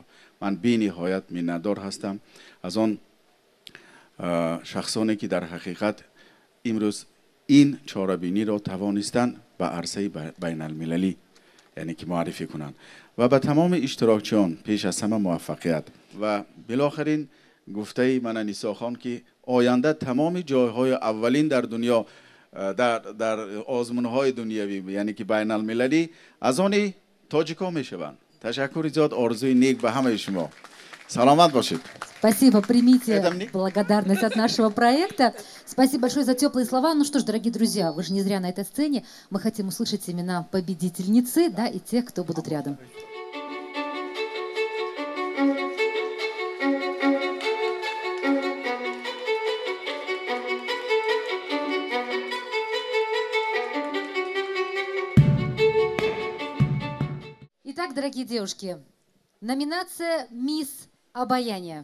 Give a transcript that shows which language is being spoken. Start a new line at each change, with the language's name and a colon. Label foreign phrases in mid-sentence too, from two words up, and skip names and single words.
Tajik: ман бениҳоят миннатдор ҳастам аз он шахсоне ки дар ҳақиқат имрӯз ин чорабиниро тавонистанд ба арсаи байналмилалӣ яъне ки муаррифӣ кунанд ва ба тамоми иштирокчиён пеш аз ҳама муваффақият ва билохарин гуфтаи мана Нисохон ки оянда тамоми ҷойҳои аввалин дар дунё дар озмунҳои дунявӣ яъне ки байналмилалӣ аз они тоҷико мешаванд. Ташаккури зиёд, орзуи нек ба ҳамаи шумо. Саломат бошед.
Russian: Спасибо, примите благодарность от нашего проекта. Спасибо большое за теплые слова. Ну что ж, дорогие друзья, вы же не зря на этой сцене. Мы хотим услышать имена победительницы, да, и тех, кто будут рядом. Итак, дорогие девушки, номинация «Мисс Обаяние».